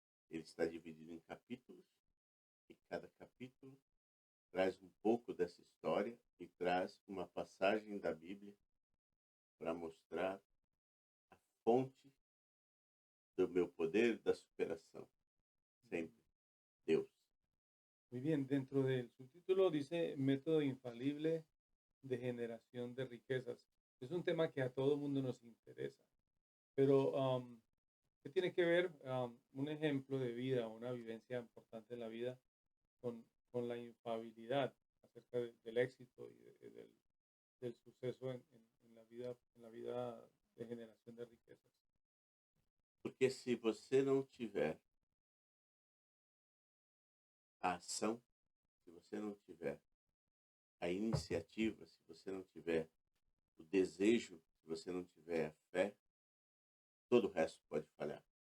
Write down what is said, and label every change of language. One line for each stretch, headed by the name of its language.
Portuguese: Ele está dividido em capítulos e cada capítulo traz um pouco dessa história e traz uma passagem da Bíblia para mostrar a fonte do meu poder da superação. Sempre Deus.
Spanish: Muy bien, dentro del subtítulo dice método infalible de generación de riquezas. Es un tema que a todo mundo nos interesa, pero ¿qué tiene que ver un ejemplo de vida, una vivencia importante en la vida con la infabilidad acerca del éxito y del suceso en la vida de generación de riquezas?
Portuguese: Porque se você não tiver a ação, se você não tiver a iniciativa, se você não tiver o desejo, se se você não tiver fé, todo o resto pode falhar.